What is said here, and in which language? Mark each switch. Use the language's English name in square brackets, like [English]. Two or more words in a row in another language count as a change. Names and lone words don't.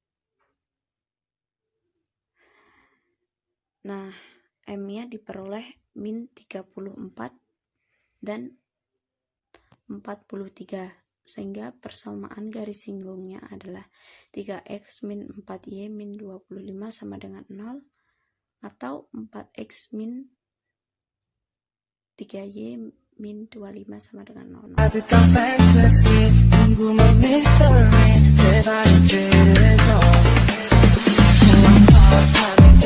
[Indonesian] Nah, M-nya diperoleh min 34 dan 43. sehingga persamaan garis singgungnya adalah 3x min 4y min 25 sama dengan 0, atau 4x min 3y min 25 sama dengan 0. [Korean] 아득한 fantasy 궁금한 mystery 제발 이대로 해줘 [English] So I'm part-time